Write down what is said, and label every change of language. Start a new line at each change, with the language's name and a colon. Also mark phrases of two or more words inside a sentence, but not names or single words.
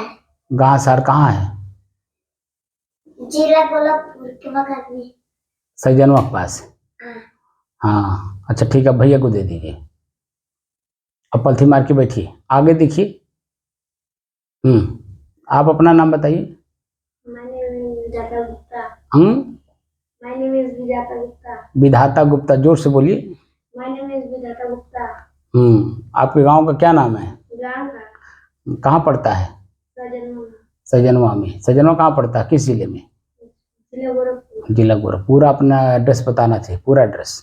Hindi: गांसार कहाँ है? जिला गोरखपुर के बगल में। सैजनवा के पास। हाँ। हाँ अच्छा ठीक है, भैया को दे दीजिए। अब पलथी मार के बैठिए, आगे देखिए। आप अपना नाम बताइए।
English: My name is Vijata Gupta. हम्म My name is Vijata Gupta.
Hindi: विधाता गुप्ता, जोर से बोलिए।
English: My name is Vijata Gupta.
Hindi: आपके गांव का क्या नाम है? गांजा। कहाँ पड़ता है? सजनवा। सैजनवा में। सैजनवा कहाँ पड़ता है, किस जिले में? जिला गोरखपुर। जिला गोरखपुर। पूरा अपना एड्रेस बताना चाहिए, पूरा एड्रेस।